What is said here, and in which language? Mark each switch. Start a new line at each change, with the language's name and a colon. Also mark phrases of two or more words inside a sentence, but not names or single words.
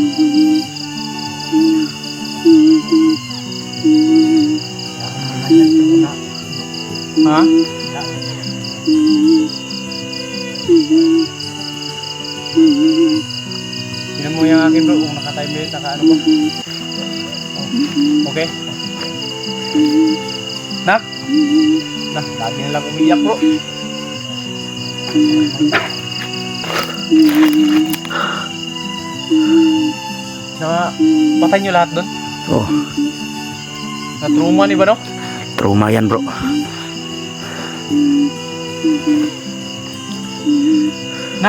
Filipino: Ha? Tingnan mo yung akin bro, kung naka-time limit, naka-ano ba? Okay? Nak? Nak, lagi na lang umiiyak bro. Patay nyo lahat doon? Oh, Na-trauma ni ba no? trauma yan bro. Nak?